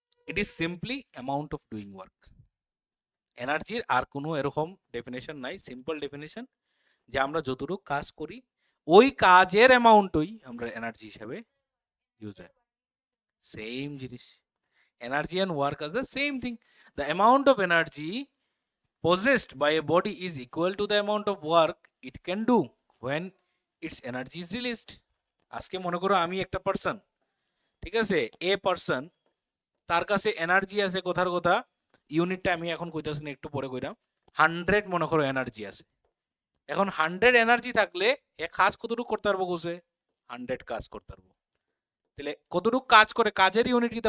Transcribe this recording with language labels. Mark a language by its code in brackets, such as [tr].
[en] It is simply amount of doing work. [bn] এনার্জির আর কোনো এরকম ডেফিনেশন নাই, সিম্পল ডেফিনেশন, যে আমরা যতটুকু কাজ করি ওই কাজের অ্যামাউন্টই আমরা এনার্জি হিসেবে ইউজ হয়। [en] Same জিনিস, energy and work আর the same thing. The amount of energy possessed by a body is equal to the amount of work it can do when its energy is released. [bn] আজকে মনে করো আমি একটা person, ঠিক আছে, a person, তার কাছে energy আছে, কথার কথা ইউনিটটা আমি এখন কইতাছি না, একটু পরে কইরাম। 100 মনে করো এনার্জি আছে। এখন 100 এনার্জি থাকলে এ কাজ কতটুকু করতে পারবো? কোসে 100 কাজ করতে পারবো। তাহলে কতটুকু কাজ করে, কাজের ইউনিট কি?